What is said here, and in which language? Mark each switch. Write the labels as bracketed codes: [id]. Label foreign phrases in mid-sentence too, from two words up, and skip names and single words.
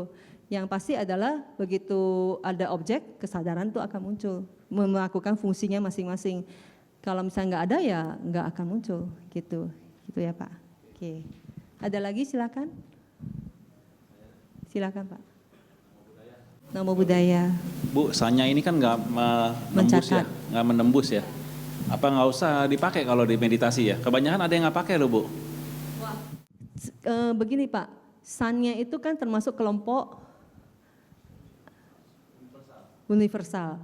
[id] Yang pasti adalah begitu ada objek, kesadaran itu akan muncul, melakukan fungsinya masing-masing. Kalau misalnya nggak ada ya nggak akan muncul, gitu ya Pak. Oke, ada lagi silakan. Silakan Pak. [pi] Namo Buddhaya. [id] Bu, sanya ini kan nggak menembus ya, nggak menembus ya. Apa nggak usah dipakai kalau di meditasi ya? Kebanyakan ada yang nggak pakai loh Bu. Begini Pak, sanya itu kan termasuk kelompok universal.